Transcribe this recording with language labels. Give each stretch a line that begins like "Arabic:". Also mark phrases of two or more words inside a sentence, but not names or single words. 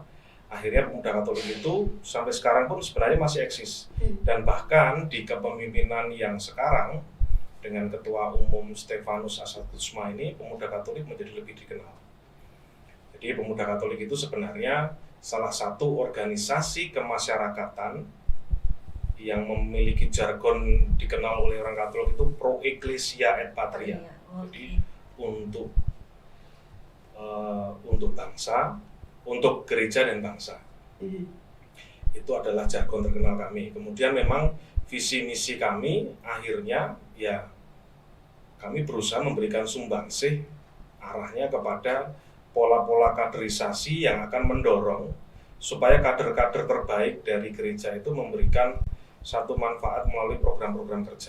Indonesian: Akhirnya pemuda Katolik itu sampai sekarang pun sebenarnya masih eksis, dan bahkan di kepemimpinan yang sekarang dengan Ketua Umum Stefanus Asatusma ini, pemuda Katolik menjadi lebih dikenal. Jadi pemuda Katolik itu sebenarnya salah satu organisasi kemasyarakatan yang memiliki jargon dikenal oleh orang Katolik itu
Latin: pro ecclesia et patria.
Indonesian: Jadi untuk bangsa, untuk gereja dan bangsa. Itu adalah jargon terkenal kami. Kemudian memang visi misi kami akhirnya ya kami berusaha memberikan sumbangsih arahnya kepada pola-pola kaderisasi yang akan mendorong supaya kader-kader terbaik dari gereja itu memberikan satu manfaat melalui program-program kerja.